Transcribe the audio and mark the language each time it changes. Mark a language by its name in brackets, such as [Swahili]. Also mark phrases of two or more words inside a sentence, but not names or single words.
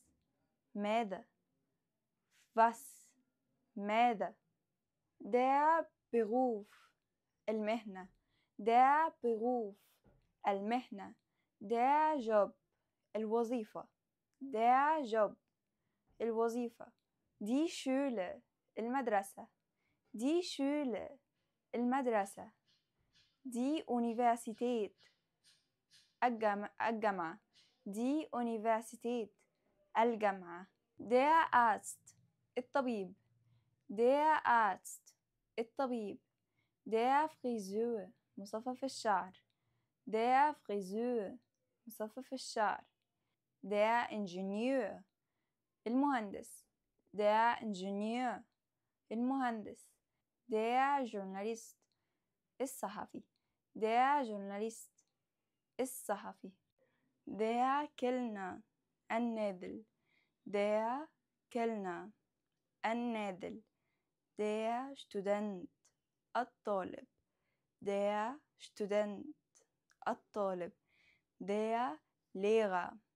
[German] ماذا was ماذا der Beruf المهنة der Beruf المهنة der Job الوظيفة der Job الوظيفة die Schule المدرسة die Schule المدرسة die Universität الجامعة die Universität الجامعة der Arzt الطبيب der Arzt الطبيب der Friseur [Arabic] مصفف الشعر [German] der Friseur [Arabic] مصفف الشعر [German] der Ingenieur المهندس der Ingenieur المهندس der Journalist الصحفي der Journalist الصحفي der Kellner النادل der Kellner النادل der Student الطالب der Student الطالب der Lehrer